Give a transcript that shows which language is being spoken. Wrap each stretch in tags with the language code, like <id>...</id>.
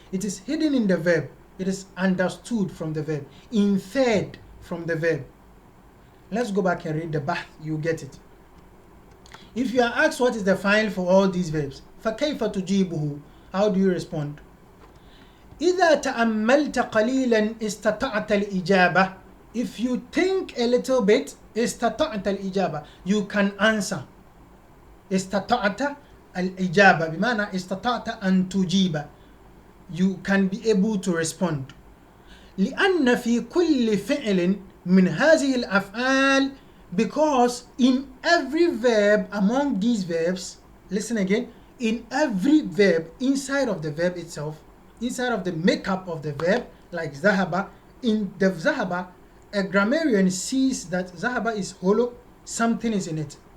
<en>It is hidden in the verb. It is understood from the verb, inferred from the verb. Let's go back and read the bahth. You get it. If you are asked what is the fa'il for all these verbs,</en> <ar>فَكَيْفَ تُجِيبُهُ,</ar> <en>how do you respond?</en> <ar>إذا تأملت قليلا استطعت الإجابة.</ar> <en>If you think a little bit</en> <ar>استطعت الإجابة,</ar> <en>you can answer.</en> <ar>استطعت الإجابة بمعنى استطعت أن تجيب,</ar> <en>you can be able to respond.</en> <ar>لأن في كل فعل من هذه الأفعال,</ar> <en>because in every verb among these verbs, listen again, in every verb, inside of the verb itself, inside of the makeup of the verb, like ذهب, in the ذهب, a grammarian sees that ذهب is hollow, something is in it.</en>